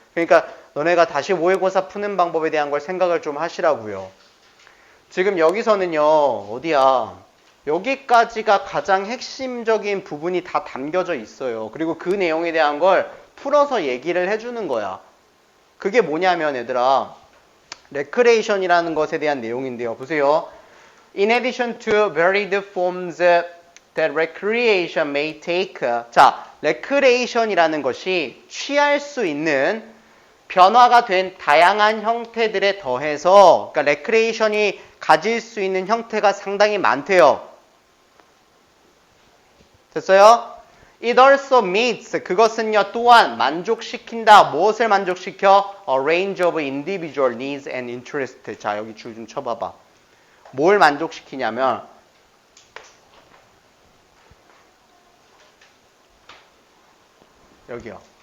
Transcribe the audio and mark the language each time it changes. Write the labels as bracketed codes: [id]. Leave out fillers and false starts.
[ko] 그러니까 너네가 다시 모의고사 푸는 방법에 대한 걸 생각을 좀 하시라고요. 지금 여기서는요. 어디야? 여기까지가 가장 핵심적인 부분이 다 담겨져 있어요. 그리고 그 내용에 대한 걸 풀어서 얘기를 해주는 거야. 그게 뭐냐면 얘들아 레크레이션이라는 것에 대한 내용인데요. 보세요. [en] In addition to varied forms that recreation may take. [ko] 자, 레크레이션이라는 것이 취할 수 있는 변화가 된 다양한 형태들에 더해서 그러니까 레크레이션이 가질 수 있는 형태가 상당히 많대요. 됐어요? [en] It also meets, [ko] 그것은요 또한 만족시킨다. 무엇을 만족시켜? [en] A range of individual needs and interests. [ko] 자, 여기 줄 좀 쳐봐봐. 뭘 만족시키냐면 여기요.